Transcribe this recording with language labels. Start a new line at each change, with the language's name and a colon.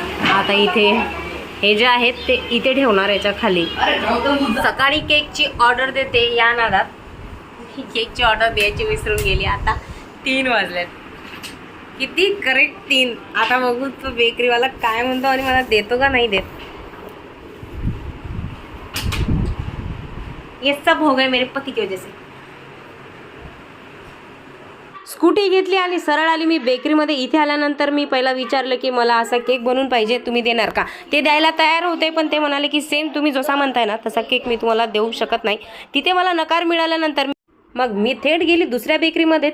Marathi: आता इथे हे जे आहेत ते इथे ठेवणार याच्या खाली. सकाळी केकची ऑर्डर देते या नादात केकची ऑर्डर द्यायची विसरून गेली. आता 3 वाजलेत. किती करेक्ट 3. आता बघू तो बेकरीवाला काय म्हणतो आणि मला देतो का नाही देत.
Hindi: ये सब हो गए मेरे पति की वजह से.
Marathi: स्कूटी घेतली आणि सरळ आली मी बेकरीमध्ये. इथे आल्यानंतर मी पहिला विचारलं की मला असा केक बनवून पाहिजे, तुम्ही देणार का. ते द्यायला तयार होते पण ते म्हणाले की सेम तुम्ही जसा म्हणताय ना तसा केक मी तुम्हाला देऊ शकत नाही. तिथे मला नकार मिळाल्यानंतर मग मी थेट गेली दुसऱ्या बेकरीमध्ये.